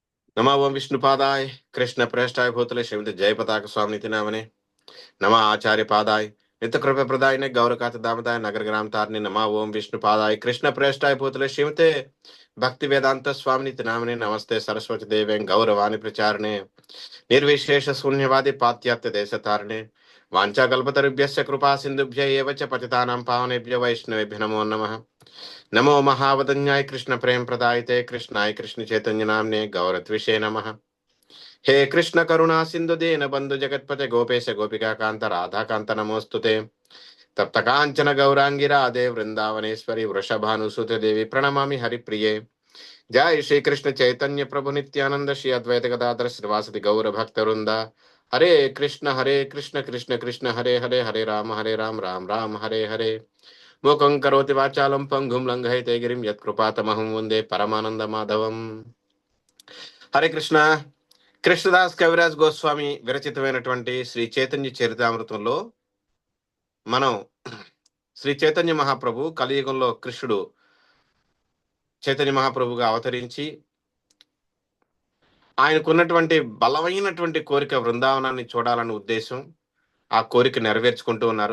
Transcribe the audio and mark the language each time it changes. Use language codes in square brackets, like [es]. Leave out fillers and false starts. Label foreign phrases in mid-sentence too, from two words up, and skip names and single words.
[sa] नमः ओं विष्णुपादाय कृष्णप्रेष्ठाय भूतले श्रीमती जयपताक स्वामिनिति नामने नमः आचार्य पादाय नित्य कृपा प्रदायने गौरकात दामदाय नगर ग्राम तारणे नमः ओं विष्णुपादाय कृष्ण प्रेष्ठाय भूतले श्रीमते भक्ति वेदांत स्वामिनिति नामने नमस्ते सरस्वती देवे गौरवाणी प्रचारणे निर्विशेष शून्यवादी पात्यात्य देश तारणे वाञ्छाकल्पतरुभ्यश्च कृपा सिन्धुभ्य एव च पतितानां पावनेभ्यो वैष्णवेभ्यो नमो नमः। नमो महावदन्याय कृष्ण प्रेम प्रदायते कृष्णाय कृष्ण चैतन्य नामने गौरत्विषे नमः। हे कृष्ण करुणा सिंधु दीन बंधु जगतपते गोपेश गोपिका कांत राधा कांत नमोस्तुते। तप्त कांचन गौरांगी राधे वृंदावनेश्वरी वृषभानुसुते देवी प्रणमामि हरिप्रिये। जय श्री कृष्ण चैतन्य प्रभु नित्यानंद श्री अद्वैत गदाधर श्रीवासदि गौर भक्त वृंदा। हरे कृष्ण कृष्ण कृष्ण हरे हरे हरे राम राम राम हरे हरे। मूकं करोति वाचालं पंगुं लंघयते गिरिं यत्कृपातमहं वन्दे परमानंद माधवम। [te] హరే కృష్ణ. కృష్ణదాస్ కవిరాజ్ గోస్వామి విరచితమైనటువంటి శ్రీ చైతన్య చరితామృతంలో మనం శ్రీ చైతన్య మహాప్రభు కలియుగంలో కృష్ణుడు చైతన్య మహాప్రభుగా అవతరించి ఆయనకున్నటువంటి బలమైనటువంటి కోరిక బృందావనాన్ని చూడాలనే ఉద్దేశం, ఆ కోరిక నెరవేర్చుకుంటూ ఉన్నారు.